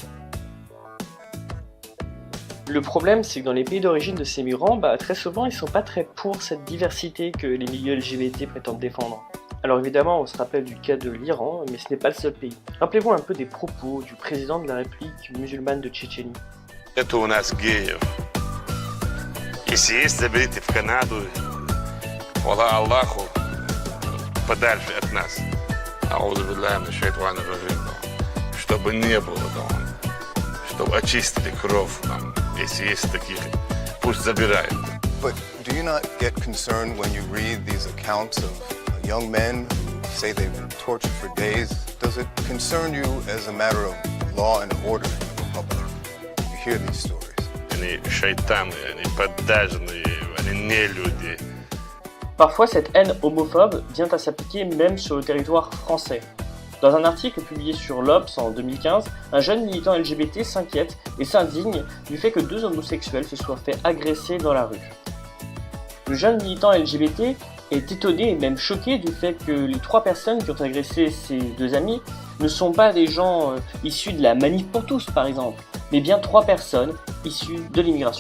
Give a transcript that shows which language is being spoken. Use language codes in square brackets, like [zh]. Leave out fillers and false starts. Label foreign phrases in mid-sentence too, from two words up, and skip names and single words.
[fr] Le problème c'est que dans les pays d'origine de ces migrants, très souvent ils sont pas très pour cette diversité que les milieux LGBT prétendent défendre. Alors évidemment on se rappelle du cas de l'Iran, mais ce n'est pas le seul pays. Rappelez-vous un peu des propos du président de la République musulmane de Tchétchénie. [ru] Это у нас геев. Если есть, заберите в Канаду. [ar] والله [ru] подальше от нас. [ar] أعوذ بالله من الشيطان الرجيم. [ru] Чтобы не было там, чтобы очистили кровь там. Если есть таких, пусть забирают. [en] But do you not get concerned when you read these accounts of young men who say they've been tortured for days? Does it concern you as a matter of law and order in the Republic? You hear these stories. [ru] Они шайтаны, они поддажные, они не люди. [fr] Parfois, cette haine homophobe vient à s'appliquer même sur le territoire français. Dans un article publié sur l'Obs en 2015, un jeune militant LGBT s'inquiète et s'indigne du fait que deux homosexuels se soient fait agresser dans la rue. Le jeune militant LGBT est étonné et même choqué du fait que les trois personnes qui ont agressé ses deux amis ne sont pas des gens issus de la Manif pour tous par exemple, mais bien trois personnes issues de l'immigration.